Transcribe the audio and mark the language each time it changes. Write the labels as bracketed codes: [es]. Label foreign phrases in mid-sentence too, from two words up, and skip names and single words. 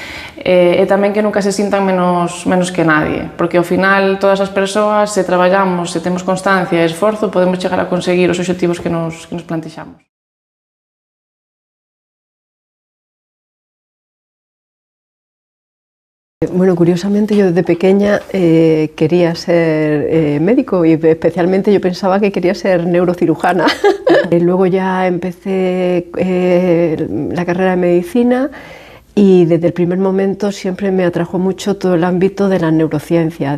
[gl] E tamén que nunca se sintan menos que nadie, porque ao final todas as persoas, se traballamos, se temos constancia e esforzo, podemos chegar a conseguir os obxectivos que nos plantexamos. [es] Bueno, curiosamente yo desde pequeña quería ser médico y especialmente yo pensaba que quería ser neurocirujana. Luego ya empecé la carrera de medicina y desde el primer momento siempre me atrajo mucho todo el ámbito de las neurociencias.